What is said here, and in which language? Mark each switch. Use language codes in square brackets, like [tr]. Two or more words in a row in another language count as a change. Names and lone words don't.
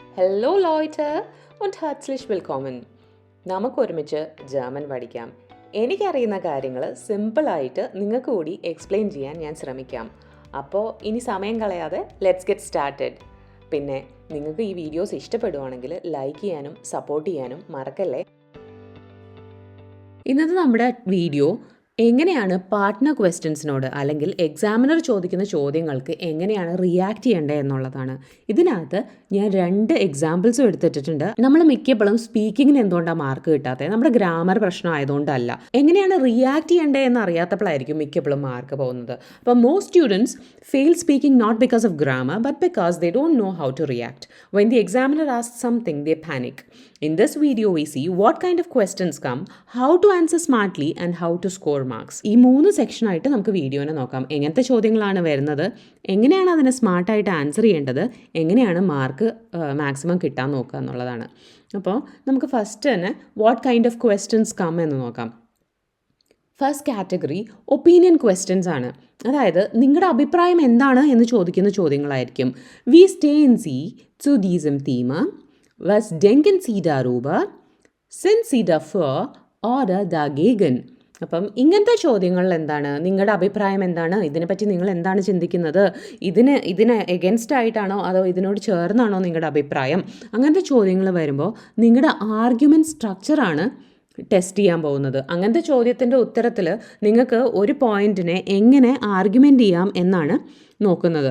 [de] Hello Leute und herzlich willkommen. [ml] നമുക്കൊരുമിച്ച് ജർമ്മൻ പഠിക്കാം. എനിക്കറിയുന്ന കാര്യങ്ങൾ സിമ്പിളായിട്ട് നിങ്ങൾക്ക് കൂടി എക്സ്പ്ലെയിൻ ചെയ്യാൻ ഞാൻ ശ്രമിക്കാം. അപ്പോൾ ഇനി സമയം കളയാതെ [en] let's get started. [ml] പിന്നെ നിങ്ങൾക്ക് ഈ വീഡിയോസ് ഇഷ്ടപ്പെടുവാണെങ്കിൽ ലൈക്ക് ചെയ്യാനും സപ്പോർട്ട് ചെയ്യാനും മറക്കല്ലേ. ഇന്നത്തെ നമ്മുടെ വീഡിയോ എങ്ങനെയാണ് [en] partner questionsനോട് [ml] അല്ലെങ്കിൽ എക്സാമിനർ ചോദിക്കുന്ന ചോദ്യങ്ങൾക്ക് എങ്ങനെയാണ് റിയാക്ട് ചെയ്യേണ്ടത് എന്നുള്ളതാണ്. ഇതിനകത്ത് ഞാൻ 2 എക്സാമ്പിൾസും എടുത്തിട്ടുണ്ട്. നമ്മൾ മിക്കപ്പോഴും സ്പീക്കിങ്ങിന് എന്തുകൊണ്ടാണ് മാർക്ക് കിട്ടാത്തത്? നമ്മുടെ ഗ്രാമർ പ്രശ്നം ആയതുകൊണ്ടല്ല. എങ്ങനെയാണ് റിയാക്ട് ചെയ്യേണ്ടത് എന്ന് അറിയാത്തപ്പോഴായിരിക്കും മിക്കപ്പോഴും മാർക്ക് പോകുന്നത്. [en] അപ്പോൾ most students fail speaking not because of grammar but because they don't know how to react. when the examiner asks something they panic. In this video we see what kind of questions come, how to answer smartly and how to score marks. [ml] ഈ 3 സെക്ഷനായിട്ട് നമുക്ക് വീഡിയോനെ നോക്കാം. എങ്ങനത്തെ ചോദ്യങ്ങളാണ് വരുന്നത്, എങ്ങനെയാണ് അതിനെ സ്മാർട്ടായിട്ട് ആൻസർ ചെയ്യേണ്ടത്, എങ്ങനെയാണ് [en] mark maximum [ml] കിട്ടാൻ നോക്കുക എന്നുള്ളതാണ്. അപ്പോൾ നമുക്ക് ഫസ്റ്റ് തന്നെ [en] what kind of questions come [ml] എന്ന് നോക്കാം. [en] first category opinion questions [ml] ആണ്. അതായത് നിങ്ങളുടെ അഭിപ്രായം എന്താണ് എന്ന് ചോദിക്കുന്ന ചോദ്യങ്ങളായിരിക്കും. [de] Wie stehen Sie zu diesem Thema. Was denken Sie darüber? Sind Sie dafür oder dagegen? [ml] അപ്പം ഇങ്ങനത്തെ ചോദ്യങ്ങളിൽ എന്താണ് നിങ്ങളുടെ അഭിപ്രായം എന്താണ്, ഇതിനെപ്പറ്റി നിങ്ങൾ എന്താണ് ചിന്തിക്കുന്നത്, ഇതിന് എഗൻസ്റ്റ് ആയിട്ടാണോ അതോ ഇതിനോട് ചേർന്നാണോ നിങ്ങളുടെ അഭിപ്രായം? അങ്ങനത്തെ ചോദ്യങ്ങൾ വരുമ്പോൾ നിങ്ങളുടെ [en] argument structureആണ് [ml] ടെസ്റ്റ് ചെയ്യാൻ പോകുന്നത്. അങ്ങനത്തെ ചോദ്യത്തിൻ്റെ ഉത്തരത്തിൽ നിങ്ങൾക്ക് ഒരു പോയിൻറ്റിനെ എങ്ങനെ ആർഗ്യുമെൻ്റ് ചെയ്യാം എന്നാണ് നോക്കുന്നത്.